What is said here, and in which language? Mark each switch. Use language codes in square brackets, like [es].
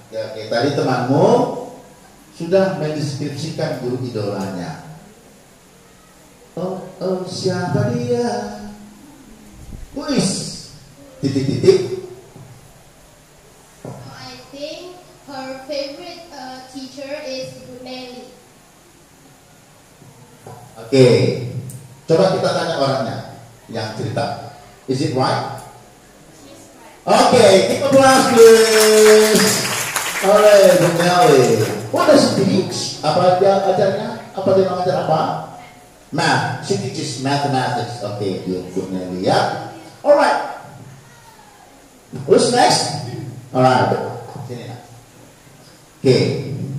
[id] Ya, oke, tadi temanmu sudah mendeskripsikan guru idolanya. Oh, siapa dia? Wis. Titik-titik. [en] I think her favorite teacher is Nelly. [id] Oke, coba kita tanya orangnya yang cerita. [en] Is it right? Oke, keep applause please. [id] Oleh Bu Nelly. [en] What does she teach? [id] Apa dia ajarnya? Apa dia mengajar apa? Math. [en] She teaches mathematics. Oke, Bu Nelly ya. Alright. Who's next? Alright. Sini. Okay.